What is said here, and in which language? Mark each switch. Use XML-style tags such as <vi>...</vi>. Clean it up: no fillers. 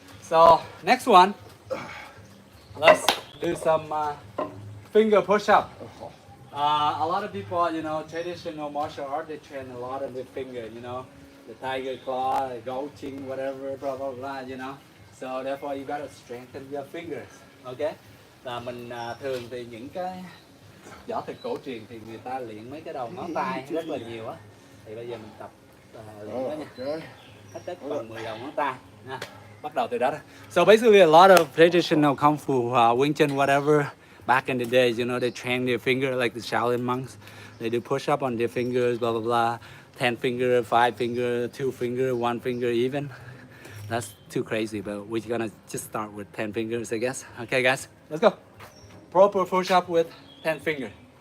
<en>So next one, let's do some finger push-up. A lot of people, traditional martial art, they train a lot of the finger, the tiger claw, the gouching, whatever, blah, blah, blah, So therefore you gotta strengthen your fingers, okay?</en> <vi>Là mình thường thì những cái võ thuật cổ truyền thì người ta luyện mấy cái đầu ngón tay rất là nhiều á. Thì bây giờ mình tập luyện đó nha.</vi> <en>Okay.</en> <vi>Hết đất bằng 10 đầu ngón tay nha. Bắt đầu từ đó thôi.</vi> <en>So basically a lot of traditional kung fu, Wing Chun, whatever, back in the days, you know, they train their finger like the Shaolin monks. They do push up on their fingers, blah blah blah. 10 finger, 5 finger, 2 finger, 1 finger even. That's too crazy, but we're gonna just start with 10 fingers, I guess. Okay, guys, let's go. Proper push up with 10 finger.</en>